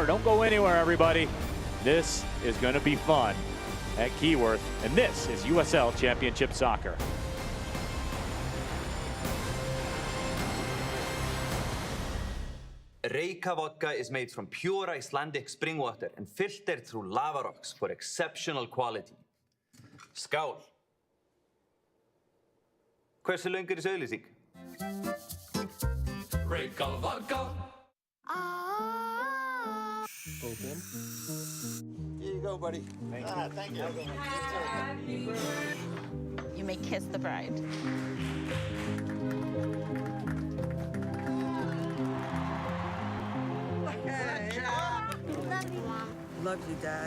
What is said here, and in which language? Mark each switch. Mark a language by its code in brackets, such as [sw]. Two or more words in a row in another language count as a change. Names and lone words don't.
[en] Don't go anywhere, everybody. This is going to be fun at Keyworth, and this is USL Championship Soccer. Reyka vodka is made from pure Icelandic spring water and filtered through lava rocks for exceptional quality. [is] Skál! Hversu löng þessi auglýsing? [en] Reyka vodka. both them. Here you go, buddy. Thank you. You may kiss the bride. Love you, Dad.